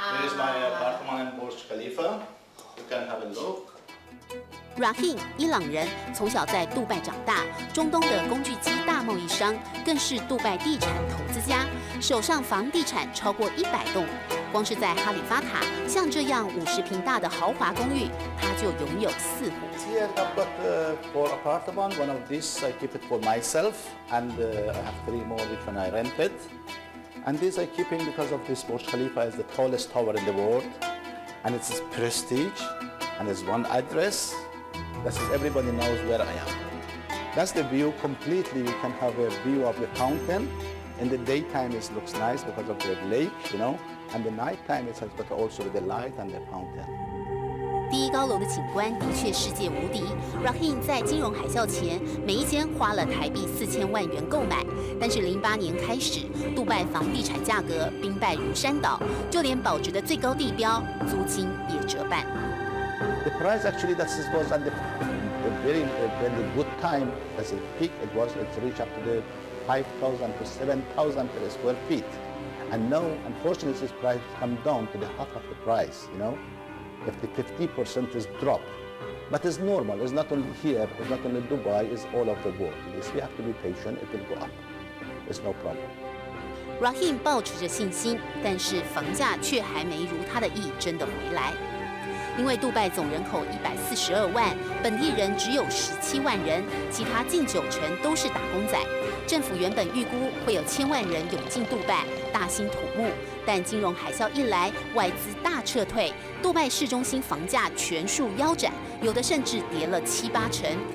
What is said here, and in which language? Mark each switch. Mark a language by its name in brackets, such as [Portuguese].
[English] Here is my apartment in Burj Khalifa. You can have a look. [Chinese] Rahim 伊朗人，从小在杜拜长大，中东的工具机大贸易商，更是杜拜地产投资家，手上房地产超过100栋。光是在哈利法塔，像这样50平大的豪华公寓，他就拥有4户。 [English] Here I've got 4 apartments. One of these I keep it for myself, and I have 3 more which one I rent it. And this I keeping because of this Burj Khalifa is the tallest tower in the world, and it's prestige, and there's one address. That is everybody knows where I am. That's the view completely. You can have a view of the fountain. In the daytime it looks nice because of the lake, you know, and the nighttime it has got also the light and the fountain. [Chinese] 第一高楼的景观的确世界无敌。Rahim 在金融海啸前，每一间花了台币4000万元购买，但是08年开始，杜拜房地产价格兵败如山倒，就连保值的最高地标租金也折半。 [English] The price actually that was at the very good time as a peak. It reached up to the 5,000 to 7,000 per square feet, and now unfortunately this price come down to the half of the price. You know, if the 50% is drop, but it's normal. It's not only here. It's not only Dubai. It's all over the world. Yes, we have to be patient. It will go up. It's no problem. [Chinese] Rahim 抱持着信心，但是房价却还没如他的意真的回来。因为杜拜总人口142万，本地人只有17万人，其他近90%都是打工仔。政府原本预估会有1000万人涌进杜拜，大兴土木，但金融海啸一来，外资大撤退，杜拜市中心房价全数腰斩，有的甚至跌了7、8成。